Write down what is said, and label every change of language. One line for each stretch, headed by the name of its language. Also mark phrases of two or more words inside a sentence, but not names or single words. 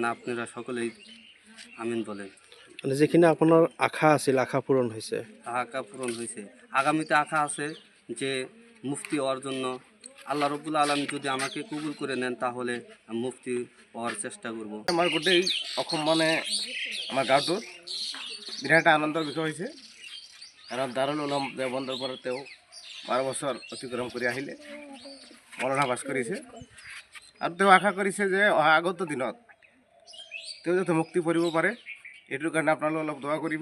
Bangla: আপনারা সকলেই আমিন বলেন। মানে যেখানে আপনার আশা আছিল, আশা পূরণ হয়েছে? আশা পূরণ হয়েছে। আগামীতে আশা আছে যে মুফতি হওয়ার জন্য
Arabic: الله رب العالمين
Bangla: যদি আমাকে কবুল করে নেন তাহলে মুফতি হওয়ার চেষ্টা করব।
Assamese: আমার গোটেই অসম মানে আমার গাঁৱটোত বিৰাট আনন্দৰ বিষয় হৈছে, কাৰণ দাৰুল উলুম দেওবন্দৰ পৰা তেওঁ 12 বছৰ অতিক্ৰম কৰি আহিলে, মৌলানা পাছ কৰিছে। আৰু তেওঁ আশা কৰিছে যে অহা আগত দিনত তেওঁ যাতে মুক্তি পৰিব পাৰে, এইটোৰ কাৰণে আপোনালোকে অলপ দোৱা কৰিব।